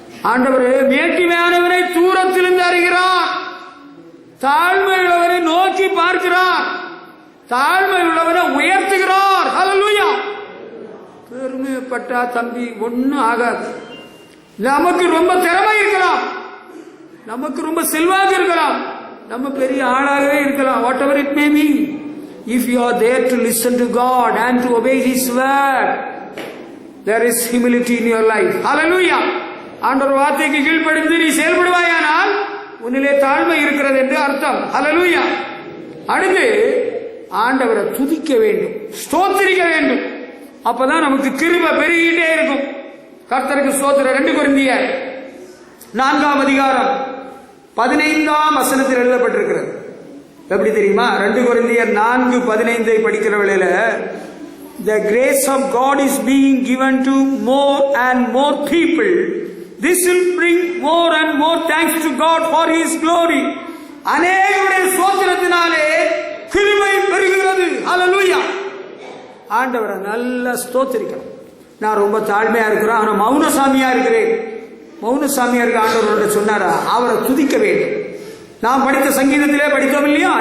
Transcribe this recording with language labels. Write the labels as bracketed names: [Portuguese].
[Tamil] ஆண்டவர் மேட்டிமையானவரை தூரத்திலிருந்து அறிகிறார், தாழ்மை உள்ளவரை நோக்கி பார்க்கிறார், தாழ்மை உள்ளவரை உயர்த்துகிறார். ஹல்லேலூயா. பெருமைப்பட்டா தம்பி ஒன்னும் ஆகாது. நமக்கு ரொம்ப திறமை இருக்கலாம், நமக்கு ரொம்ப செல்வாக்கு இருக்கலாம், நம்ம பெரிய ஆளாகவே இருக்கலாம். [English] Whatever it may be, if you are there to listen to God and to obey His word, there is humility in your life. Hallelujah. [Tamil] ஆண்டவர் வார்த்தைக்கு கீழ்ப்படிந்து நீ செயல்படுவாயானால் உன்னிலே தாழ்மை இருக்கிறது என்று அர்த்தம். ஹல்லேலூயா. அடுத்து ஆண்டவரை துதிக்க வேண்டும், ஸ்தோத்திரிக்க வேண்டும். அப்பதான் நமக்கு கிருபை பெருகிட்டே இருக்கும். கர்த்தருக்கு ஸ்தோத்திரம். 2 கொரிந்தியர் 4ஆம் அதிகாரம் 15ஆம் வசனத்தில் எழுதப்பட்டிருக்கிறது. எப்படி தெரியுமா? 2 கொரிந்தியர் 4:15 படிக்கிற வேளையில, [English] the grace of God is being given to more and more people. This will bring more and more thanks to God for His glory. [Tamil] அநேகருடைய ஸ்தோத்திரத்தினாலே கிருபை பெருகிறது. ஹல்லேலூயா. ஆண்டவரை நல்லா ஸ்தோத்திரிக்கணும். நான் ரொம்ப தாழ்மையா இருக்கிறேன், ஆனா மௌனசாமியா இருக்கிறேன். மௌனசாமியா இருக்க ஆண்டவரோட சொன்னாரா? அவரை துதிக்க வேண்டும். நாம் படித்த சங்கீதத்திலே படித்தோம் இல்லையா?